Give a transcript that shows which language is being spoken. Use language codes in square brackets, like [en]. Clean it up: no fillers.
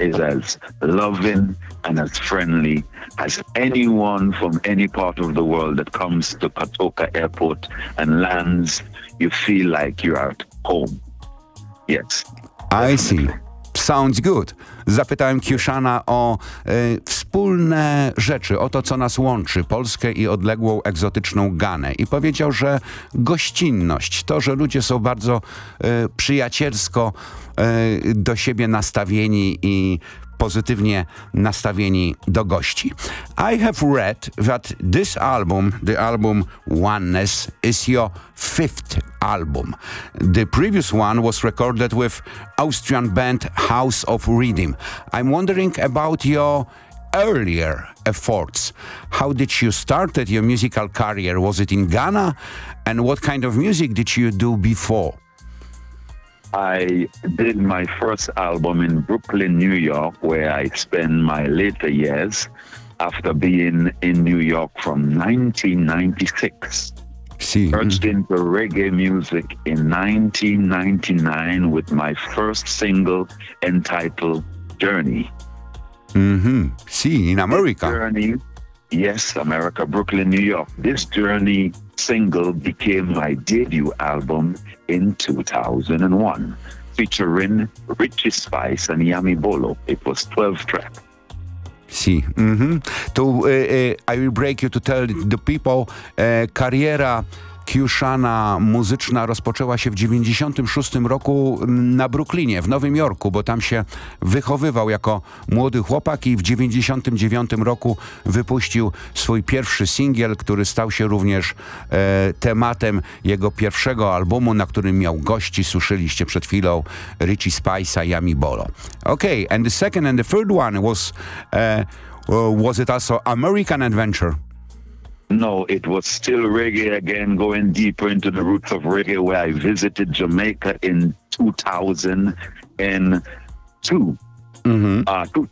[en] is as loving and as friendly as anyone from any part of the world that comes to Katoka Airport and lands. You feel like you're at home. Yes. I see. Sounds good. [pl] Zapytałem Kiuszana o wspólne rzeczy, o to, co nas łączy, Polskę i odległą, egzotyczną Ganę. I powiedział, że gościnność, to, że ludzie są bardzo przyjacielsko do siebie nastawieni i pozytywnie nastawieni do gości. [en] I have read that this album, the album Oneness, is your fifth album. The previous one was recorded with Austrian band House of Rhythm. I'm wondering about your earlier efforts. How did you start your musical career? Was it in Ghana? And what kind of music did you do before? I did my first album in Brooklyn, New York, where I spent my later years after being in New York from 1996. Merged into reggae music in 1999 with my first single entitled Journey. Mm-hmm. See, in America. This journey, yes, America, Brooklyn, New York. This journey single became my debut album in 2001, featuring Richie Spice and Yami Bolo. It was 12 track. Si. Mm-hmm. [pl] To [en] I will break you to tell the people, [pl] kariera Kiuszana muzyczna rozpoczęła się w 96 roku na Brooklynie, w Nowym Jorku, bo tam się wychowywał jako młody chłopak i w 99 roku wypuścił swój pierwszy singiel, który stał się również tematem jego pierwszego albumu, na którym miał gości. Słyszeliście przed chwilą Richie Spice'a, Yami Bolo. [en] Okay, and the second and the third one was it also American Adventure? No, it was still reggae again, going deeper into the roots of reggae, where I visited Jamaica in 2002. Mm-hmm.